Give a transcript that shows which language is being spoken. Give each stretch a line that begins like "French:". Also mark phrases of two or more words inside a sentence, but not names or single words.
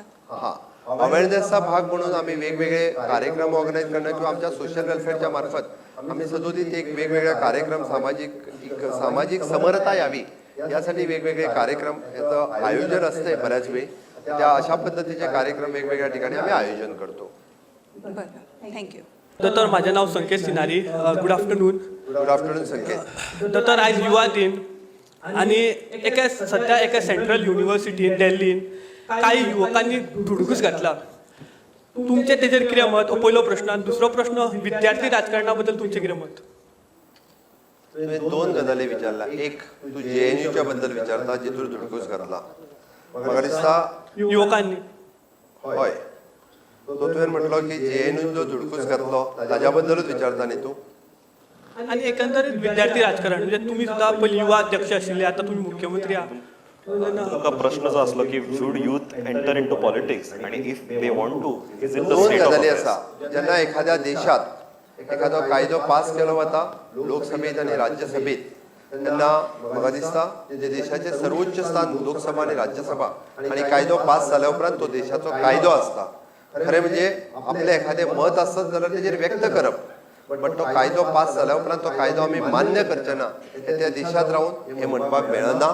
Marathi: हा, अवेअरनेसचा भाग म्हणून आम्ही वेगवेगळे कार्यक्रम ऑर्गनाईज करणं किंवा आमच्या
English: social welfareच्या
Marathi: मार्फत आम्ही सदोदित एक वेगवेगळ्या कार्यक्रम सामाजिक समरता यावी यासाठी वेगवेगळे कार्यक्रम याचं आयोजन असते. बऱ्याच वेळी त्या अशा पद्धतीचे कार्यक्रम वेगवेगळ्या ठिकाणी आम्ही आयोजन करतो. बरं, थँक्यू. दोतोर, माझे नाव संकेत सिनारी.
English: good afternoon. good afternoon Sanket.
Marathi: दोतोर, आयज युवा दिन आणि सध्या एका
English: central universityन
Marathi: दिल्लीन काही युवकांनी धुडगूस घातला.
Konkani: तुमचे तेजेर कितें मत? हो पयलो प्रश्न. आनी दुसरो प्रश्न, विद्यार्थी राजकारणा बद्दल तुमचें कितें मत? तुवें दोन गजाली विचारल्या. एक, तू JNUच्या बद्दल विचारता जितून धुडकूस घातला. म्हाका दिसता युवकांनी. हय, तो तुवें म्हटलो की JNU जो धुडकूस घातलो ताज्या बद्दलूच विचारता न्ही तूं.
Marathi: आणि एकंदरीत विद्यार्थी राजकारण म्हणजे तुम्ही सुद्धा पयलीं युवा अध्यक्ष आशिल्ले, आता तुम्ही मुख्यमंत्री आहात.
Konkani: तुमका प्रश्न जो असलो की
English: should youth enter into politics आणि if they want to, is it the
Konkani: दोन
English: state of
Konkani: गजाली
English: अफेअर्स?
Konkani: आसा. जेन्ना एखाद्या देशात एखादो कायदो पास केलो वता लोकसभेत आणि राज्यसभेत, तेन्ना म्हाका दिसता जे देशाचे सर्वोच्च स्थान लोकसभा आणि राज्यसभा आणि कायदो पास जाल्या उपरांत तो देशाचो कायदो आसता. खरें म्हणजे आपले एखादे मत आसत जाल्यार तेजेर व्यक्त करप, बट तो कायदो पास जाल्या उपरांत तो कायदो आमी मान्य करचे ना हे त्या देशात रावन हे म्हणपाक मेळना.